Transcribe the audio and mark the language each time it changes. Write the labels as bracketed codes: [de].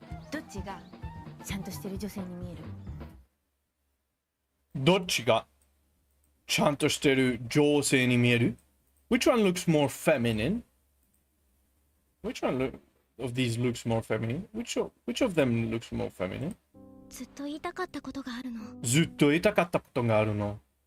[ja] どっちがちゃんとしてる女性に見える？どっちがちゃんとしてる女性に見える？ [en] Which one looks more feminine? Which one of these looks more feminine? Which of them looks more feminine? [ja] ずっと言いたかったことがあるの。ずっと言いたかったことがあるの。